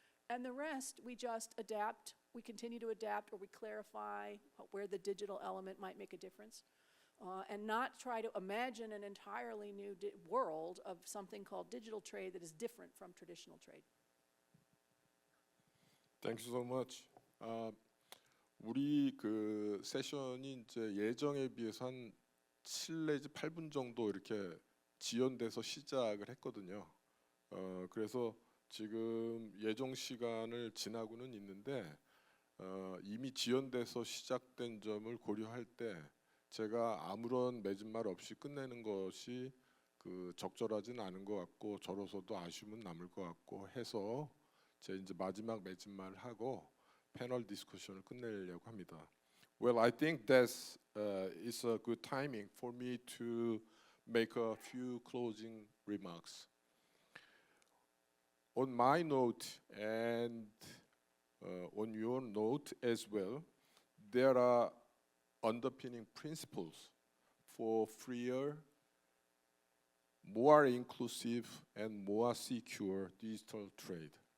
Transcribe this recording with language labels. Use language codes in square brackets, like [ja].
[en] And the rest we just adapt, we continue to adapt, or we clarify where the digital element might make a difference. And not try to imagine an entirely new world of something called digital trade that is different from traditional trade. Thank you so much. [ko] 우리 그 세션이 이제 예정에 비해서 한 7 내지 8분 정도 이렇게 지연돼서 시작을 했거든요. 그래서 지금 예정 시간을 지나고는 있는데 이미 지연돼서 시작된 점을 고려할 때 제가 아무런 맺은말 없이 끝내는 것이 적절하진 않은 것 같고 저로서도 아쉬움은 남을 것 같고 해서 제 이제 마지막 맺은말을 하고 패널 디스커션을 끝내려고 합니다. [en] Well, I think that's is a good timing for me to make a few closing remarks. On my note and on your note as well, there are underpinning principles for freer, more inclusive, and more secure digital trade.